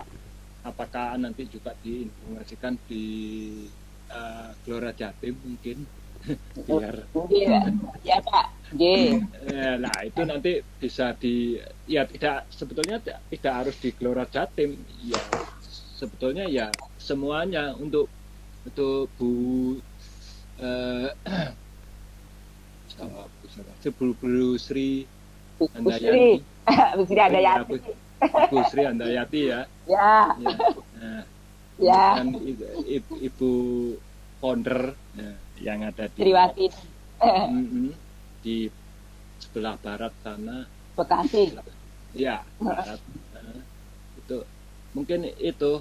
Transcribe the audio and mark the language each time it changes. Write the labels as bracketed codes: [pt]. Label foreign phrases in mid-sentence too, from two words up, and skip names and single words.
[id] Apakah nanti juga diinformasikan di Gelora Jatim mungkin biar Ya, Pak. nah itu nanti bisa ya tidak, sebetulnya tidak harus di Gelora Jatim ya, sebetulnya ya semuanya untuk Bu Bu Sri Handayani. Bu Sri Handayati. Bu Sri Handayati ya. Ya. Nah, Ya. kan Ibu founder yang ada di Sriwati. Di sebelah barat sana. Bekasi. Ya, barat. Itu mungkin itu.